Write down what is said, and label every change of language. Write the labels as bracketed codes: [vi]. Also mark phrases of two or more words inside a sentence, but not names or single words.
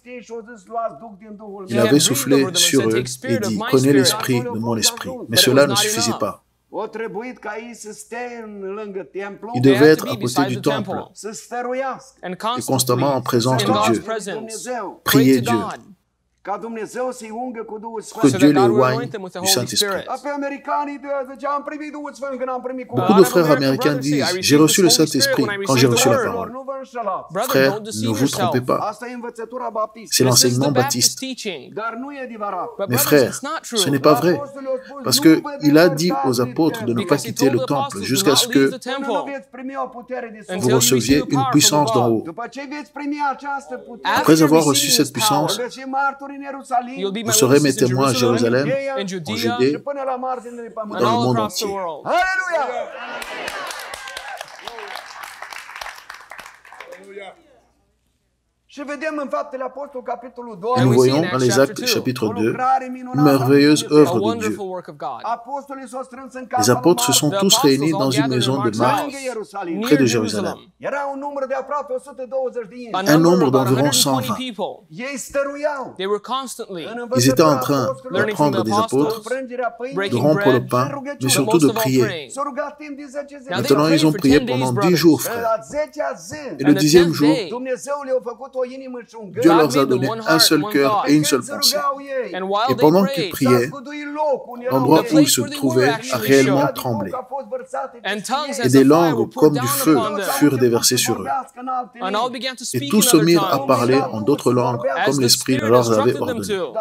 [fr] Il avait soufflé sur eux et dit, prenez l'esprit de mon esprit. Mais cela ne suffisait pas. Il devait être à côté du temple et constamment en présence de Dieu. Prier Dieu. [ro] ca Dumnezeu să-i ungă cu Duhul que Sfânt. [fr] Dieu les éloigne du Saint-Esprit. [ro] Apoi americanii zice, am primit Duhul Sfânt când am primit [fr] Beaucoup de frères américains disent, j'ai reçu le Saint-Esprit quand j'ai reçu la parole. [ro] Nu vă înșelați. [fr] Frères, ne vous trompez pas. [ro] Asta e învățătura baptistă. [fr] C'est l'enseignement baptiste. [ro] Dar nu e adevărat. [fr] Mais frères, ce n'est pas vrai. Parce qu'il a dit aux apôtres de ne pas quitter le temple jusqu'à ce que [ro] Până nu veți primi o putere de sus. [fr] vous receviez une puissance d'en haut. [ro] După ce veți primi această putere, [fr] Après avoir reçu cette puissance, [ro] veți fi martori în Ierusalim, [fr] vous serez mes témoins à Jérusalem, [ro] în [fr] en Judée, [ro] până la marginile dans pământului. [fr] le monde entier. [ro] Aleluia! Și vedem în Faptele Apostolului, capitolul 2, [fr] Et nous voyons dans les Actes, chapitre 2, une merveilleuse œuvre de Dieu. [ro] apostolii s-au strâns în [fr] Les apôtres se sont tous réunis dans une maison de Marc, près de Jérusalem. [ro] Era un număr de aproape 120 de inși. [fr] Un nombre d'environ 120. [ro] Ei stăruiau [fr] Ils étaient en train d'apprendre des apôtres, de rompre le pain, mais surtout de prier. [ro] S-au rugat timp de 10 zile. [fr] Maintenant, ils ont prié pendant 10 jours, frères. [ro] La 10-a zi, [fr] Et le 10e jour, [ro] Dumnezeu le-a făcut o inimă și un Dieu gând. [fr] leur a donné un seul cœur et une seule pensée. Et pendant qu'ils priaient, l'endroit où ils se trouvaient a réellement tremblé. Et des langues comme du feu furent déversées sur eux. Et tous se mirent à parler en d'autres langues, comme l'Esprit leur avait ordonné.